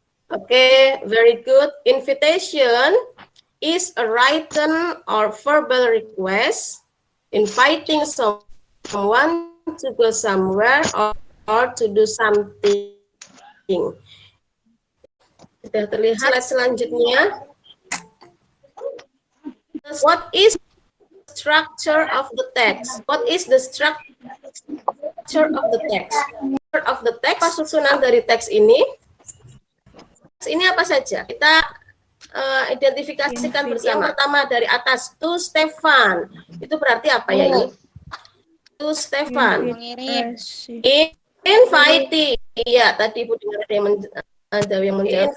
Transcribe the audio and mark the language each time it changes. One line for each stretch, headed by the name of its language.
English: Okay, very good. Invitation is a written or verbal request inviting someone to go somewhere or to do something.
Indonesian: Sudah terlihat slide selanjutnya.
English: What is the structure of the text? What is the structure of the text? Of the text,
Indonesian: susunan dari teks ini. Ini apa saja? Kita identifikasikan bersama. Pertama dari atas, to Stefan. Itu berarti apa ya ini? To Stefan. Mengirim. Inviting. Iya, tadi Bu dengar ada yang menjawab.